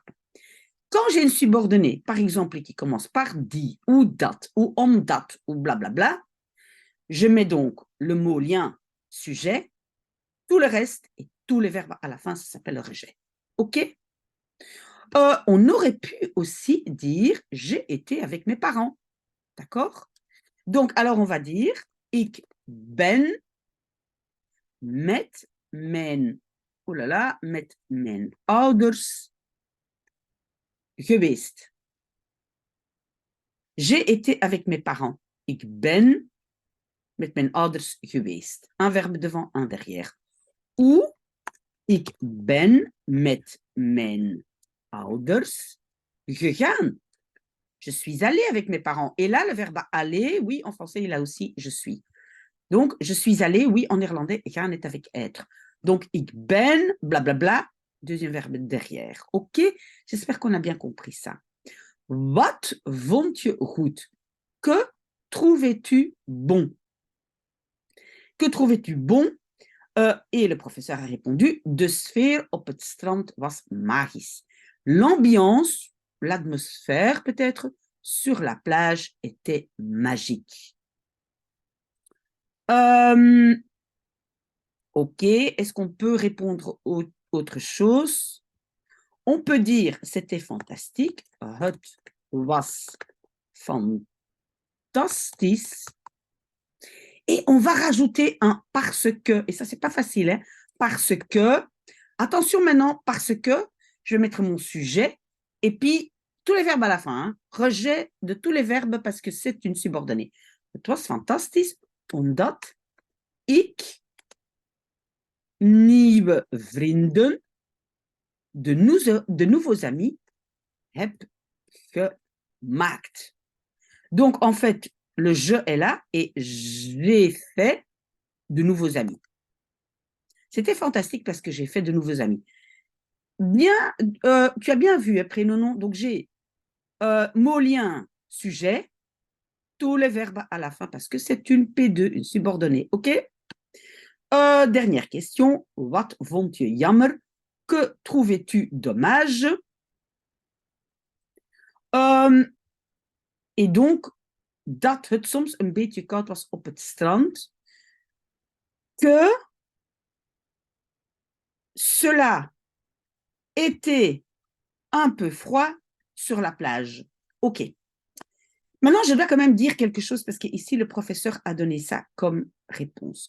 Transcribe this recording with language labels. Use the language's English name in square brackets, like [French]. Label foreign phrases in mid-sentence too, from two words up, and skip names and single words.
[French] Quand j'ai une subordonnée, par exemple, qui commence par die, ou dat, ou omdat, ou blablabla, je mets donc le mot lien, sujet, tout le reste et tous les verbes à la fin, ça s'appelle le rejet. OK? On aurait pu aussi dire j'ai été avec mes parents. D'accord? Donc, alors on va dire [Dutch] ik ben met mijn, [French] oh là là, [Dutch] met mijn ouders geweest. [French] J'ai été avec mes parents. [Dutch] Ik ben met mijn ouders geweest. [French] Un verbe devant, un derrière. [Dutch] Ou ik ben met mijn ouders gegaan. [French] Je suis allée avec mes parents. Et là, le verbe aller, oui, en français, il a aussi je suis. Donc, je suis allée, oui, en néerlandais, gaan est avec être. Donc, [Dutch] ik ben, [French] blablabla, deuxième verbe derrière. OK? J'espère qu'on a bien compris ça. [Dutch] Wat vond je goed? [French] Que trouvais-tu bon? Que trouvais-tu bon? Et le professeur a répondu, [Dutch] de sfeer op het strand was magisch. [French] L'ambiance, l'atmosphère peut-être, sur la plage était magique. OK, est-ce qu'on peut répondre autre chose? On peut dire, c'était fantastique. [Dutch] Het was fantastisch. [French] Et on va rajouter un parce que, et ça, c'est pas facile, hein, parce que, attention maintenant, parce que, je vais mettre mon sujet, et puis tous les verbes à la fin, hein, rejet de tous les verbes parce que c'est une subordonnée. [Dutch] Het was fantastisch, omdat ik nieuwe vrienden, [French] de nouveaux amis, [Dutch] heb gemaakt. [French] Donc, en fait, le je est là et j'ai fait de nouveaux amis. C'était fantastique parce que j'ai fait de nouveaux amis. Bien, tu as bien vu, prénom, donc j'ai mot lien, sujet, tous les verbes à la fin parce que c'est une P2, une subordonnée, ok? Dernière question, [Dutch] wat vond je jammer? [French] Que trouvais-tu dommage? Et donc, [Dutch] dat het soms een beetje koud was op het strand, [French] que cela était un peu froid sur la plage. OK. Maintenant, je dois quand même dire quelque chose parce qu'ici, le professeur a donné ça comme réponse.